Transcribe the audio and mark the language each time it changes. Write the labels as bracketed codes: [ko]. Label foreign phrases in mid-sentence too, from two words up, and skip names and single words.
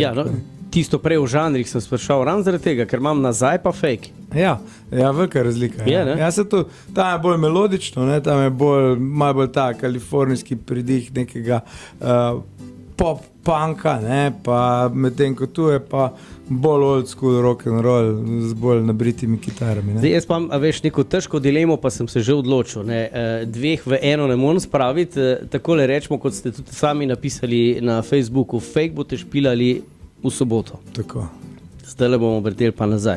[sl] Ja, no, tisto prej v žanrih sem sprašal, ravno zaradi tega, ker imam nazaj pa fake. Ja, velika razlika. Je, ne? Ja, tam je bolj melodično, ne? Tam je malo bolj ta kalifornijski pridih nekega pop-punka, pa medtem ko tu je pa bolj [en] old school rock and roll [sl] z bolj nabritimi kitarami. Ne? Zdaj, jaz pa veš neko težko dilemo, pa sem se že odločil. Dveh v eno ne morem spraviti. Takole rečemo, kot ste tudi sami napisali na Facebooku, fake boste špilali v soboto. Tako. Zdaj le bomo vrteli pa nazaj.